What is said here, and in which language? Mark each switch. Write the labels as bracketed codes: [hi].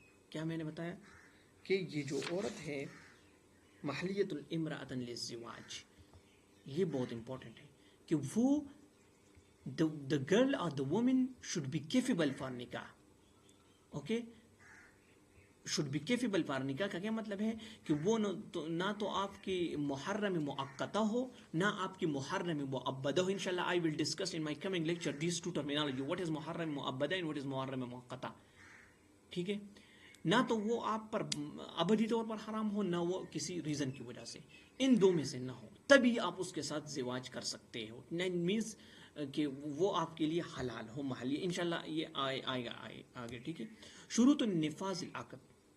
[ur] کیا میں نے بتایا کہ یہ جو عورت ہے [ar] محلیت الامرأۃ للزواج، [ur] یہ بہت امپورٹنٹ ہے کہ وہ [en] the girl or the woman should be capable for [ur] نکاح. Okay, [en] should be capable for [ur] نکاح کا کیا مطلب ہے کہ وہ نہ تو آپ کی محرم مؤقتہ ہو، نہ آپ کی محرم مؤبدہ ہو. [en] انشاءاللہ I will discuss in my coming lecture these two terminology, what is محرم مؤبدہ and what is محرم مؤقتہ. [ur] ٹھیک ہے، نہ تو وہ آپ پر ابدی طور پر حرام ہو، نہ وہ کسی ریزن کی وجہ سے، ان دو میں سے نہ ہو، تبھی آپ اس کے ساتھ زواج کر سکتے ہو. مینس کہ وہ آپ کے لیے حلال ہو، محلی. انشاءاللہ یہ آئے گا آگے. ٹھیک ہے. [ar] شروط النفاذ العقد.